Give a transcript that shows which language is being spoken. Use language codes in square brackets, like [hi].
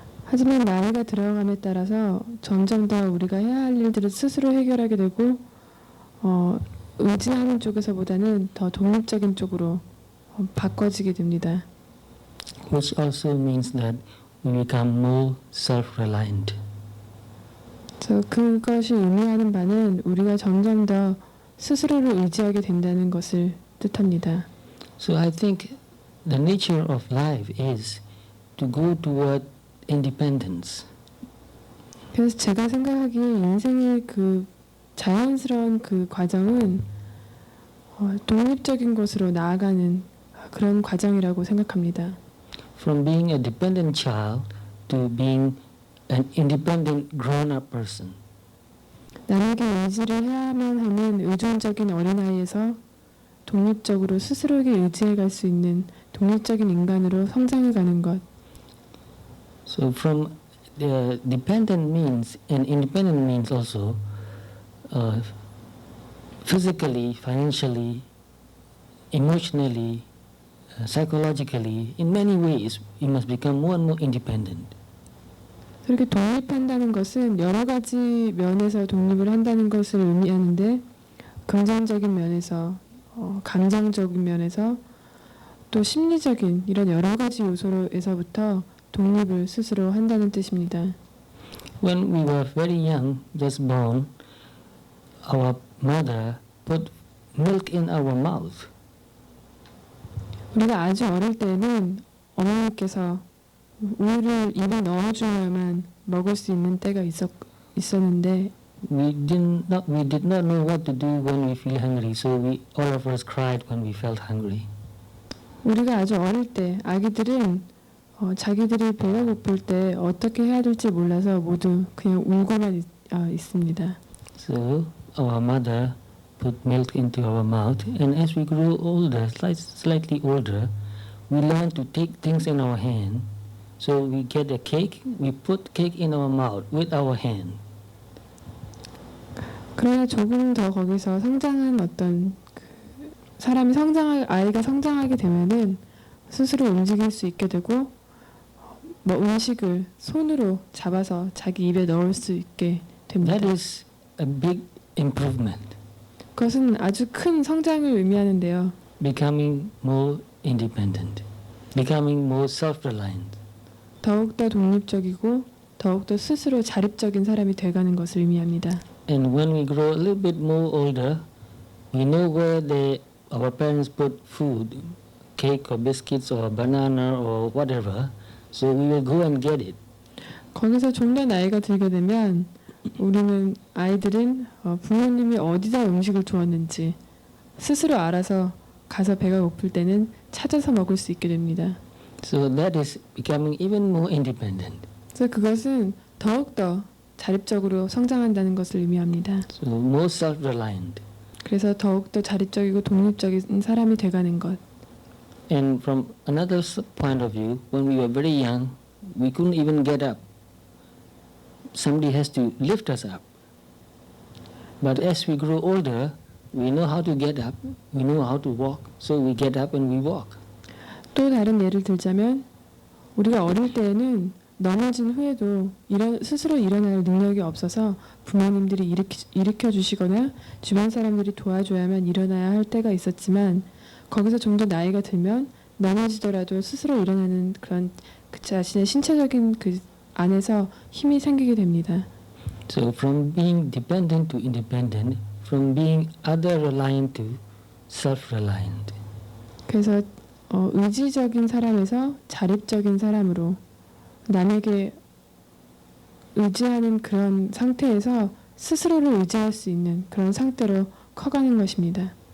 [ko] 하지만 나이가 들어감에 따라서 점점 더 우리가 해야 할 일들을 스스로 해결하게 되고 의지하는 쪽에서보다는 더 독립적인 쪽으로 바꿔지게 됩니다. [en] Which also means that we become more self-reliant. [ko] 그것이 의미하는 바는 우리가 점점 더 스스로를 의지하게 된다는 것을 뜻합니다. [en] So I think the nature of life is to go toward independence. [ko] 그래서 제가 생각하기에 인생의 그 자연스러운 그 과정은 독립적인 것으로 나아가는 그런 과정이라고 생각합니다. [en] From being a dependent child to being an independent grown-up person. [ko] 남에게 의지를 해야만 하는 의존적인 어린아이에서 독립적으로 스스로에게 의지해갈 수 있는 독립적인 인간으로 성장해가는 것. [en] So from the dependent means and independent means also physically, financially, emotionally, psychologically, in many ways, we must become more and more independent. [ko] 이렇게 독립한다는 것은 여러 가지 면에서 독립을 한다는 것을 의미하는데 긍정적인 면에서, 감정적인 면에서 또 심리적인 이런 여러 가지 요소에서부터 독립을 스스로 한다는 뜻입니다. [en] When we were very young, just born, our mother put milk in our mouth. [ko] 우리가 아주 어릴 때는 어머니께서 우유를 입에 넣어줘야만 먹을 수 있는 때가 있었는데 [en] we did not know what to do when we feel hungry. So all of us cried when we felt hungry. [ko] 우리가 아주 어릴 때 아기들은 자기들이 배가 고플 때 어떻게 해야 될지 몰라서 모두 그냥 울고만 있습니다. [en] So our mother put milk into our mouth, and as we grew older, slightly older, we learned to take things in our hand. So we get a cake, we put cake in our mouth with our hand. [ko] 그러나 조금 더 거기서 성장한 어떤 아이가 성장하게 되면은 스스로 움직일 수 있게 되고 뭐 음식을 손으로 잡아서 자기 입에 넣을 수 있게 됩니다. [en] That is a big improvement, [ko] 그것은 아주 큰 성장을 의미하는데요. [en] becoming more independent, becoming more self-reliant. [ko] 더욱더 독립적이고 더욱더 스스로 자립적인 사람이 돼가는 것을 의미합니다. [en] And when we grow a little bit more older, we know where our parents put food, cake or biscuits or banana or whatever, so we will go and get it. [ko] 거기서 좀 더 나이가 들게 되면 아이들은 부모님이 어디다 음식을 두었는지 스스로 알아서 가서 배가 고플 때는 찾아서 먹을 수 있게 됩니다. [en] So that is becoming even more independent. [ko] 그래서 그것은 더욱더 자립적으로 성장한다는 것을 의미합니다. [en] So more self-reliant. [ko] 그래서 더욱더 자립적이고 독립적인 사람이 돼가는 것. [en] And from another point of view, when we were very young, we couldn't even get up. Somebody has to lift us up. But as we grow older, we know how to get up, we know how to walk, so we get up and we walk. [ko] 또 다른 예를 들자면 우리가 어릴 때에는 넘어진 후에도 스스로 일어날 능력이 없어서 부모님들이 일으켜 주시거나 주변 사람들이 도와줘야만 일어나야 할 때가 있었지만 거기서 좀 더 나이가 들면 넘어지더라도 스스로 일어나는 그런 그 자신의 신체적인 그 안에서 힘이 생기게 됩니다. [en] So from being dependent to independent, from being other reliant to self-reliant. [ko] 그래서 의지적인 사람에서 자립적인 사람으로 남에게 의지하는 그런 상태에서 스스로를 의지할 수 있는 그런 상태로 커가는 것입니다.